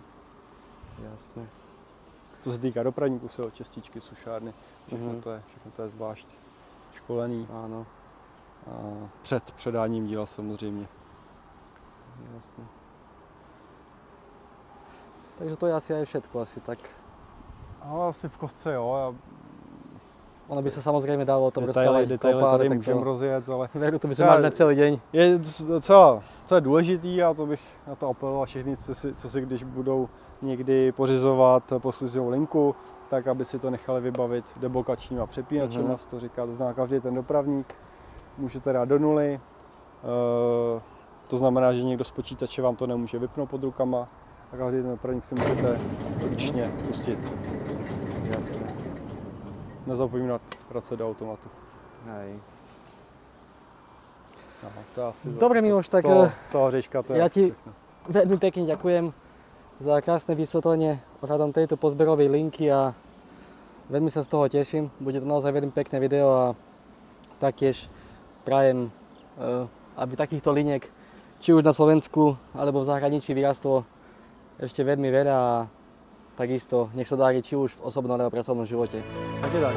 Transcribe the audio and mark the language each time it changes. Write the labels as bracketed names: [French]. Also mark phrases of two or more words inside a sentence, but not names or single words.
[Czech] Jasné. Co se týká dopravníků, čističky, sušárny, všechno to je zvlášť školený. Ano. Před předáním díla samozřejmě. Jasné. [Slovak] Takže to je asi aj všetko, asi tak. [Czech] Ale asi v kostce jo. [Slovak] Ono by sa samozrejme dalo o tom Detaily rozprávať, [Czech] tady můžeme rozjet, ale [Slovak] veru, to by sme mali na celý deň. [Czech] je docela, co je důležitý, a to bych na to apeloval všechny, co si když budou někdy pořizovat poslužnou linku, tak aby si to nechali vybavit deblokačníma přepínačema, to říká, to znamená každý ten dopravník můžete dát do nuly, to znamená, že někdo z počítače vám to nemůže vypnout pod rukama a každý ten dopravník si můžete ručně pustit. Jasné. Nezapomínat vracet do automatu. [Slovak] Hej. [Czech] Aha, to asi [Slovak] Dobre, Miloš, tak [Czech] z toho řečka to je [Slovak] ja ti [Czech] všechno. [Slovak] veľmi pekne ďakujem za krásne vysvetlenie ohľadom tejto pozberovej linky a veľmi sa z toho teším. Bude to naozaj veľmi pekné video a taktiež prajem, aby takýchto liniek či už na Slovensku alebo v zahraničí vyrastlo ešte veľmi veľa a takisto nech sa darí či už v osobnom alebo pracovnom živote.